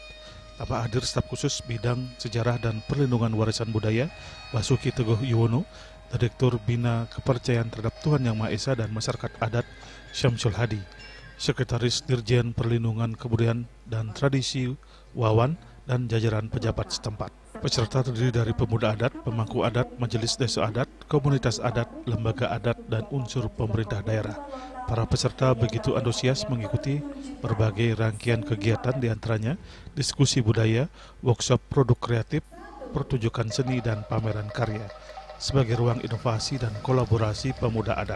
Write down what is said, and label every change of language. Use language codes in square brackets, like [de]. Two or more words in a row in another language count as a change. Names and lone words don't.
[id] Tanpa hadir staf khusus bidang sejarah dan perlindungan warisan budaya, Basuki Teguh Yuwono, Direktur Bina Kepercayaan Terhadap Tuhan Yang Maha Esa dan Masyarakat Adat Syamsul Hadi, Sekretaris Dirjen Perlindungan Kebudayaan dan Tradisi Wawan, dan jajaran pejabat setempat. Peserta terdiri dari pemuda adat, pemangku adat, majelis desa adat, komunitas adat, lembaga adat, dan unsur pemerintah daerah. Para peserta begitu antusias mengikuti berbagai rangkaian kegiatan, diantaranya diskusi budaya, workshop produk kreatif, pertunjukan seni, dan pameran karya sebagai ruang inovasi dan kolaborasi pemuda adat.